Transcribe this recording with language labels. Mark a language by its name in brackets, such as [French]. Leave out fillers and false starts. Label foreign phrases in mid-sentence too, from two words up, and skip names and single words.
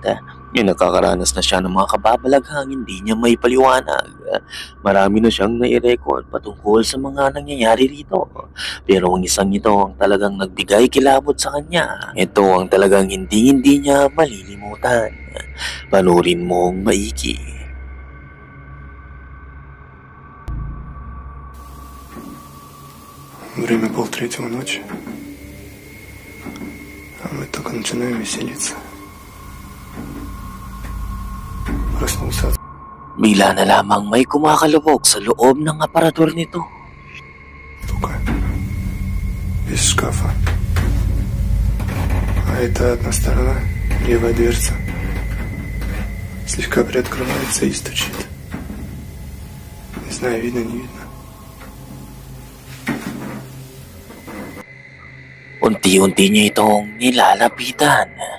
[Filipino] Nakakaranas na siya ng mga kababalaghang hindi niya may paliwanag. Marami na siyang nai-record patungkol sa mga nangyayari rito. Pero ang isang ito ang talagang nagbigay kilabot sa kanya. Ito ang talagang hindi niya malilimutan. Panurin mong maiki. [Russian] Время 2:30 ночи, а мы только начинаем веселиться. Проснулся от [Filipino] Bigla na lamang may kumakalubog sa loob ng aparador nito. [Russian] стука из шкафа. А это одна сторона, левая дверца, слегка приоткрывается и стучит. Не знаю, видно, не видно. [Filipino] Unti-unti niya itong nilalapitan.